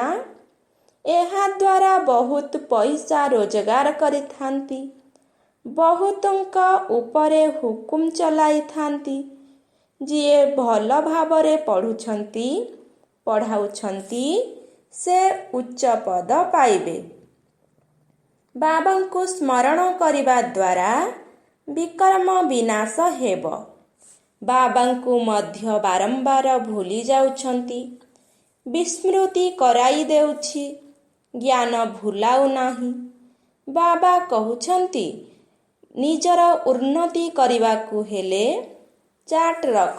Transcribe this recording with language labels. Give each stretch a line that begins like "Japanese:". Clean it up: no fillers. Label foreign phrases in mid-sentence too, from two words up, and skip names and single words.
Odia: ଏହା ଦ୍ୱାରା ବହୁତ ପଇସା ରୋଜଗାର କରିଥାନ୍ତି। ବହୁତଙ୍କ ଉପରେ ହୁକୁମ ଚଳାଇ ଥାନ୍ତି। ଯିଏ ଭଲ ଭାବରେ ପଢୁଛନ୍ତି ପଢାଉଛନ୍ତି ସେ ଉଚ୍ଚ ପଦ ପାଇବେ। ବାବାଙ୍କୁ ସ୍ମରଣ କରିବା ଦ୍ୱାରା ବିକର୍ମ ବିନାଶ ହେବ। ବାବାଙ୍କୁ ମଧ୍ୟ ବାରମ୍ବାର ଭୁଲି ଯାଉଛନ୍ତି। ବିସ୍ମୃତି କରାଇ ଦେଉଛି, ଜ୍ଞାନ ଭୁଲାଉ ନାହିଁ। ବାବା କହୁଛନ୍ତି, ନିଜର ଉନ୍ନତି କରିବାକୁ ହେଲେ ଚାଟ୍ ରଖ।